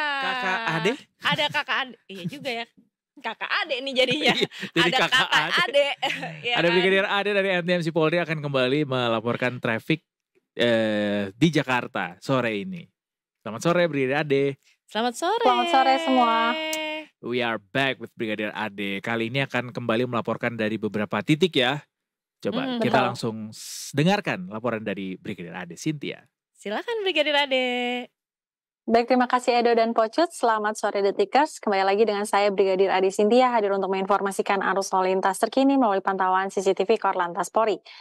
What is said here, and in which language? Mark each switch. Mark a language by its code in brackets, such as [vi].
[id] Kakak Ade? Ada kakak Ade. Iya juga ya. Kakak Ade nih jadinya. Jadi ada kakak Ade. Ya ada kan? Brigadir Ade dari NTMC Polri akan kembali melaporkan traffic di Jakarta sore ini. Selamat sore Brigadir Ade. Selamat sore. Selamat sore semua. [en] We are back with Brigadir Ade. [id] Kali ini akan kembali melaporkan dari beberapa titik ya. Coba kita langsung dengarkan laporan dari Brigadir Ade. Cynthia. Silakan Brigadir Ade. Baik, terima kasih Edo dan Pocut. Selamat sore Detikers. Kembali lagi dengan saya Brigadir Ade Cynthia hadir untuk menginformasikan arus lalu lintas terkini melalui pantauan CCTV Korlantas Polri.